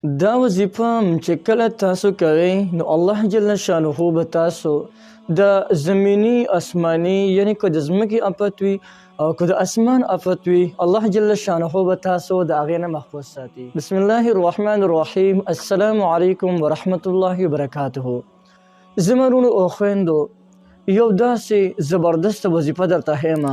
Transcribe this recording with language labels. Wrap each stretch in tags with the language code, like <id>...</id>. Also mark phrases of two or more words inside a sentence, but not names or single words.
<ps>دا وظیفه چې کله تاسو کوئ نو</ps> <ar>الله جل شانه</ar> <ps>به تاسو د زمینی آسمانی یعنی که د ځمکې آفت وي او که د اسمان آفت وي</ps> <ar>الله جل شانه</ar> <ps>به تاسو د هغې نه محفوظ ساتي.</ps> <ar>بسم الله الرحمن الرحیم. السلام علیکم ورحمت الله وبرکاته.</ar> <ps>زمرونو او خویندو، یو داسې زبردست وظیفه درته ښیمه.</ps>